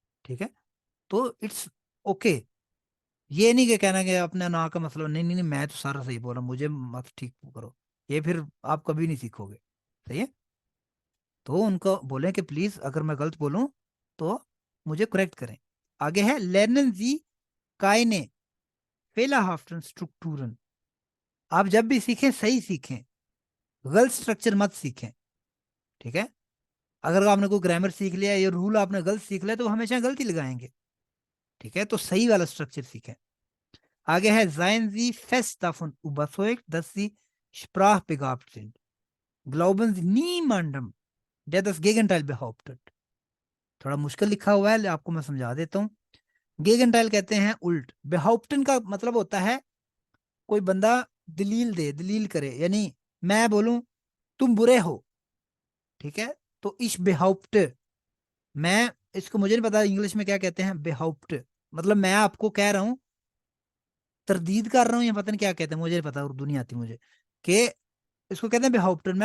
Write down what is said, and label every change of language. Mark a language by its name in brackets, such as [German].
[Hindi] ठीक है, तो इट्स ओके। ये नहीं कि कहना कि अपने ना का मतलब, नहीं नहीं नहीं मैं तो सारा सही बोला, मुझे मत ठीक करो, ये फिर आप कभी नहीं सीखोगे। सही है, तो उनको बोले कि प्लीज अगर मैं गलत बोलूं तो मुझे करेक्ट करें। आगे है [German] lernen Sie keine fehlerhaften Strukturen। [Hindi] आप जब भी सीखें सही सीखें, गलत स्ट्रक्चर मत सीखें। ठीक है, अगर आपने कोई ग्रामर सीख लिया, ये रूल आपने गलत सीख लिया तो वो हमेशा गलती लगाएंगे। ठीक है, तो सही वाला स्ट्रक्चर सीखें। आगे है [German] seien Sie fest davon überzeugt, dass Sie sprachbegabt sind. Glauben Sie niemandem, der das Gegenteil behauptet। [Hindi] थोड़ा मुश्किल लिखा हुआ है, आपको मैं समझा देता हूँ। गेगेंटाइल कहते हैं उल्ट, बेहाउप्टन का मतलब होता है कोई बंदा दलील दे, दलील करे, यानी मैं बोलूं तुम बुरे हो, ठीक है, तो इस बेहाउप्ट, मैं इसको मुझे नहीं पता इंग्लिश में क्या कहते हैं बेहाउप्ट, मतलब मैं आपको कह रहा हूं, तरदीद कर रहा हूँ, या पता नहीं क्या कहते हैं, मुझे नहीं पता, उर्दू नहीं आती मुझे, कि इसको कहते हैं बेहाउप्टन।